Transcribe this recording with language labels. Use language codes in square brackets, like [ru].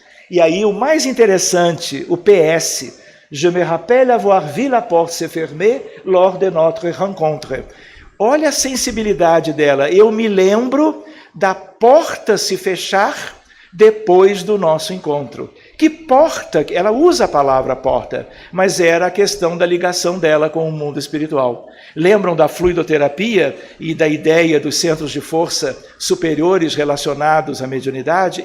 [pt] E aí o mais interessante, o PS... [fr] Je me rappelle avoir vu la porte se fermer lors de notre rencontre. [pt] Olha a sensibilidade dela. Eu me lembro da porta se fechar depois do nosso encontro. Que porta? Ela usa a palavra porta, mas era a questão da ligação dela com o mundo espiritual. Lembram da fluidoterapia e da ideia dos centros de força superiores relacionados à mediunidade?